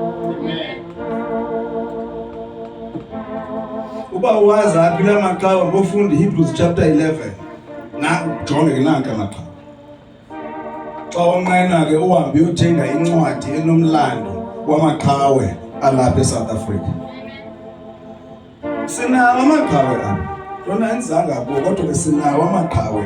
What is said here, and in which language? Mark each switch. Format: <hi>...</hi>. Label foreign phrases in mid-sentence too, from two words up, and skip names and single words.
<xh>Uba uwazi aphi la maqhawe ngofunda Hebrews chapter 11 na ujonge nanka maqhawe. Xa unqena ke uhambe uyothenga incwadi enomlando wamaqhawe alapha eSouth Africa. Sinawo amaqhawe apha. Lona enzanga kuwo kodwa ke sinawo amaqhawe.</xh>